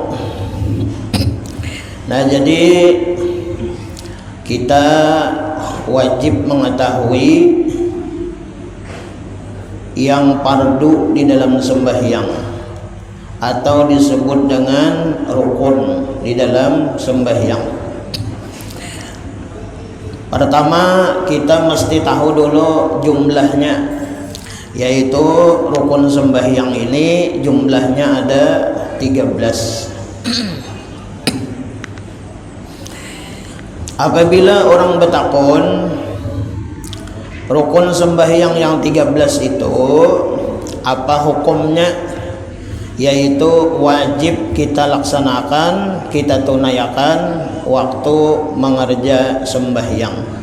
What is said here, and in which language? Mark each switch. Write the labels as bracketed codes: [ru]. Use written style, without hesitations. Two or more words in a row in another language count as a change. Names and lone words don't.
[id] Nah, jadi kita wajib mengetahui yang fardu di dalam sembahyang atau disebut dengan rukun di dalam sembahyang. Pertama, kita mesti tahu dulu jumlahnya, yaitu rukun sembahyang ini jumlahnya ada 13. Apabila orang bertakun rukun sembahyang yang 13 itu apa hukumnya, yaitu wajib kita laksanakan, kita tunaikan waktu mengerja sembahyang.